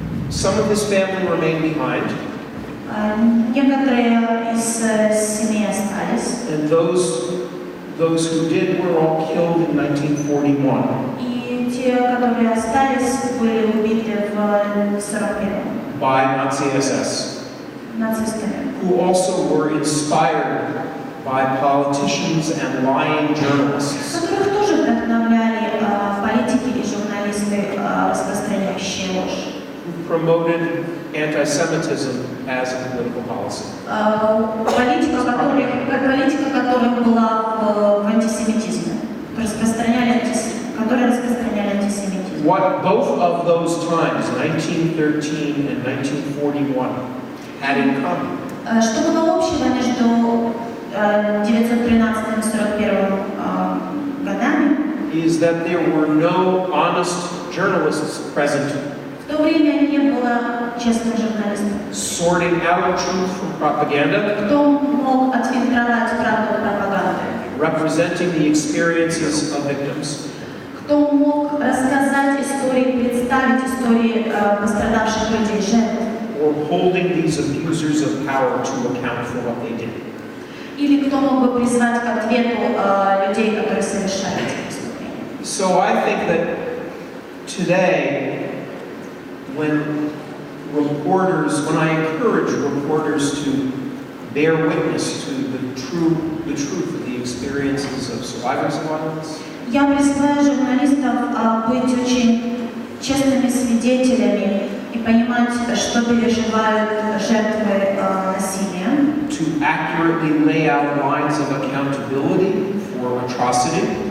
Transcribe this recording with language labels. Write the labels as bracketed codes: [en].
[en] Some of his family remained behind, [ru] Некоторые из семей остались. [en] and those who did were all killed in 1941 [ru] И те, которые остались, были убиты в 41-м [en] by Nazi SS, [ru] нацистами. [en] who also were inspired by politicians and lying journalists. [ru] Которых тоже вдохновляли политики и журналисты, распространяющие ложь. [en] Who promoted anti-Semitism as a political policy. [ru] Политика которых была в антисемитизме, которые распространяли антисемитизм. [en] What both of those times, 1913 and 1941, had in common? [ru] Что было общего между 1913 и 1941 годами? [en] Is that there were no honest journalists present. [ru] В то время не было честных журналистов. [en] Sorting out truth from propaganda. [ru] Кто мог отфильтровать правду от пропаганды? [en] Representing the experiences of victims. [ru] Кто мог рассказать истории, представить истории пострадавших людей, жертв? [en] Or holding these abusers of power to account for what they did. [ru] Или кто мог бы призвать к ответу людей, которые совершали эти преступления? [en] So I think that today, when I encourage reporters to bear witness to the truth of the experiences of survivors of violence. [ru] Я призываю журналистов быть очень честными свидетелями и понимать, что переживают жертвы насилия. [en] To accurately lay out lines of accountability for atrocity.